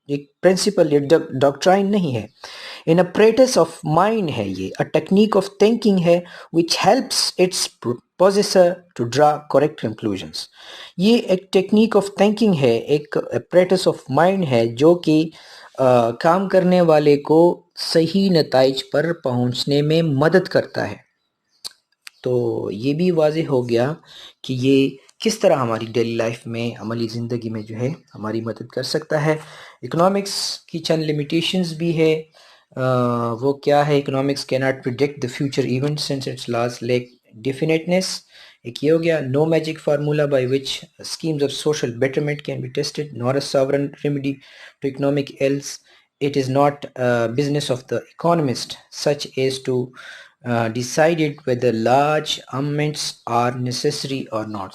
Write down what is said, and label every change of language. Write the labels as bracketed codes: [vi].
[ur] ایک پرنسپل یا ڈاکٹرائن نہیں ہے. [en] an apparatus of mind [ur] ہے یہ. [en] a technique of thinking ہے which helps its possessor to draw correct conclusions. [ur] یہ ایک ٹیکنیک آف thinking ہے، ایک apparatus آف مائنڈ ہے جو کہ کام کرنے والے کو صحیح نتائج پر پہنچنے میں مدد کرتا ہے. تو یہ بھی واضح ہو گیا کہ یہ کس طرح ہماری ڈیلی لائف میں، عملی زندگی میں جو ہے ہماری مدد کر سکتا ہے. اکنامکس کی چند لمیٹیشنز بھی ہے. وہ کیا ہے؟ [en] Economics کی not predict the future event since its laws lack definiteness. [ur] ایک یہ ہو گیا. [en] No magic formula by which schemes of social betterment can be tested nor a sovereign remedy to economic ills. It is not a business of the economist such as to decided whether large amounts are necessary or not.